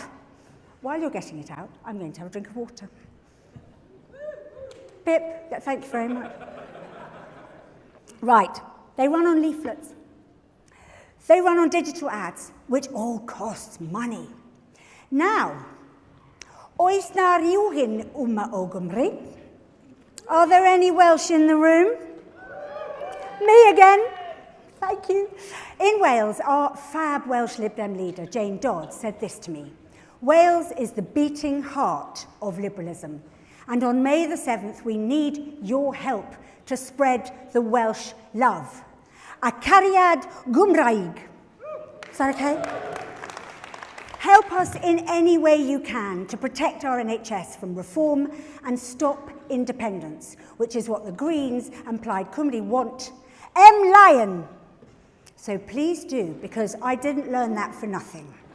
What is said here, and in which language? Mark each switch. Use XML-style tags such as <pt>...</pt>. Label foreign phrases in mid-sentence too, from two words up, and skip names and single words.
<en>While you're getting it out, I'm going to have a drink of water. Pip, thank you very much. Right, they run on leaflets. They run on digital ads, which all costs money. Now,</en> <cy>oes na rywun yma o Gymru?</cy> <en>Are there any Welsh in the room? Me again. Thank you. In Wales, our fab Welsh Lib Dem leader, Jane Dodd, said this to me. Wales is the beating heart of liberalism. And on May the 7th, we need your help to spread the Welsh love.</en> <cy>A cariad Gymraeg.</cy> <en>Is that okay? Help us in any way you can to protect our NHS from reform and stop independence, which is what the Greens and Plaid Cymru want. Lion. So please do, because I didn't learn that for nothing.</en>